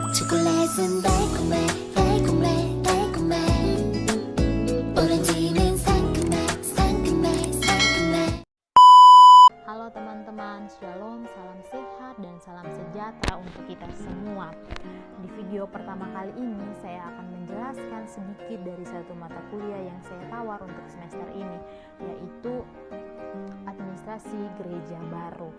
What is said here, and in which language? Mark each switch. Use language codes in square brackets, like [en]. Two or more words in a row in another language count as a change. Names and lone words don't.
[ko] 초콜릿은 달콤해 달콤해 달콤해 오렌지는 상큼해 상큼해 상큼해. [id] Halo teman-teman, shalom, salam sehat dan salam sejahtera untuk kita semua. Di video pertama kali ini saya akan menjelaskan sedikit dari satu mata kuliah yang saya tawar untuk semester ini, yaitu administrasi gereja baru.